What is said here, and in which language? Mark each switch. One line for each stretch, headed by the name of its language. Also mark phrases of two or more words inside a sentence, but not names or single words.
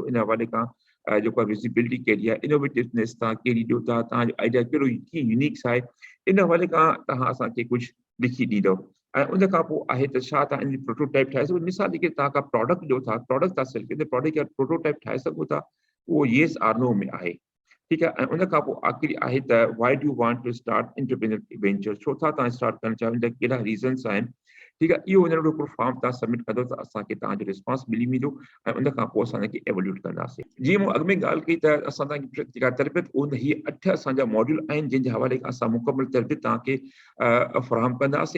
Sindhi: इन हवाले खां जेको आहे विज़िबिलिटी कहिड़ी आहे, इनोवेटिवनेस तव्हां कहिड़ी ॾियो था, तव्हांजो आइडिया कहिड़ो कीअं यूनिक्स आहे, इन हवाले खां तव्हां असांखे कुझु लिखी ॾींदव। ऐं उन खां पोइ आहे त छा तव्हां इन जी प्रोटोटाइप ठाहे सघो। मिसाल जेके तव्हां का प्रोडक्ट ॾियो था, प्रोडक्ट था सेल कयो, प्रोडक्ट जा प्रोटोटाइप ठाहे सघो था, उहो
English: yes or no
Sindhi: में आहे। ठीकु आहे। ऐं उन खां पोइ आख़िरी आहे त
English: why do want to start entrepreneurship venture,
Sindhi: छो था तव्हां स्टार्ट करणु चाहियो, उनजा कहिड़ा रीज़न्स आहिनि। ठीकु आहे। इहो हिकिड़ो फॉर्म तव्हां सबमिट कंदो त असांखे तव्हांजो रिस्पॉन्स मिली वेंदो। ऐं उन खां पोइ असां हिनखे एवोल्यूट कंदासीं। जीअं मूं अॻु में ॻाल्हि कई त असां तव्हांखे जेका तरबियत उन हीअ 8 असांजा मॉड्यूल आहिनि जंहिंजे हवाले खां असां मुकमल तरबियत तव्हांखे फ़राहम कंदासीं।